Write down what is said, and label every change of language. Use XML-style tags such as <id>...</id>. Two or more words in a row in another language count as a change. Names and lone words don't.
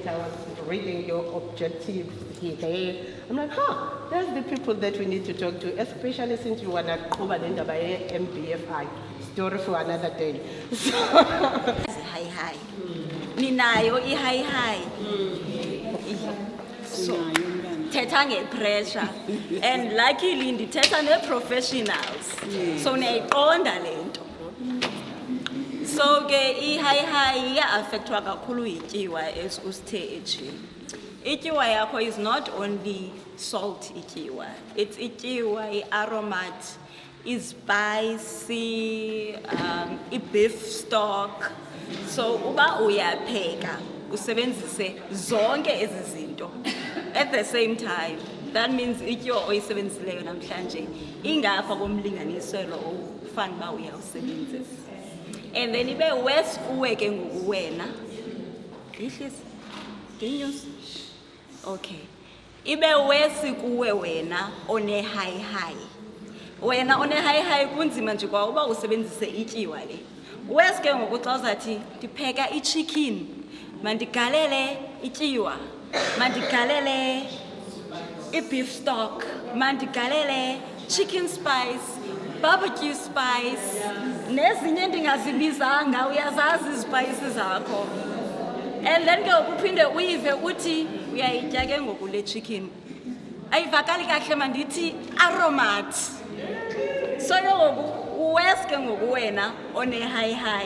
<en>I was reading your objectives here. I'm like, that's the people that we need to talk to, especially since you want to cover the MBFI. Story for another day.</en> <xh>Hi. Ninayo i-hi. So, thetha nge-pressure.</xh> <en>And luckily,</en> <xh>ndithetha ne-professionals. So, niyayiqonda le nto. So, ke i-high iya-affectwa kakhulu yityiwa as usithe ejini. Ityiwa yakho</xh> <en>is not only salt</en> <xh>ityiwa. It's ityiwa, i-aromat, i-spicy, i-beef stock. So, uba uyapheka, usebenzise zonke ezi zinto</xh> <en>at the same time. That means</en> <xh>ityiwa oyisebenzisileyo namhlanje ingapha komlinganiselo ofana uba uyawusebenzisa.</xh> <en>And then</en> <xh>ibe worse kuwe ke ngoku wena. Ihlisi. Dinyos. Okay. Ibe worse kuwe wena</xh> <en>one high.</en> <xh>Wena</xh> <en>one high</en> <xh>kunzima nje kwa uba usebenzise ityiwa le. Worse ke ngoku xa uzathi ndipheka ichicken, mandigalele ityiwa, mandigalele i-beef stock, mandigalele</xh> <en>chicken spice, barbecue spice,</en> <xh>nezinye ndingazibizanga uyazazi izipayisi zakho.</xh> <en>And then</en> <xh>ke uphinde uyive uthi uyayitya ke ngoku le chicken. Ayivakali kahle mandithi aromat. So ngoku uwes ke ngoku wena</xh> <en>one high.</en>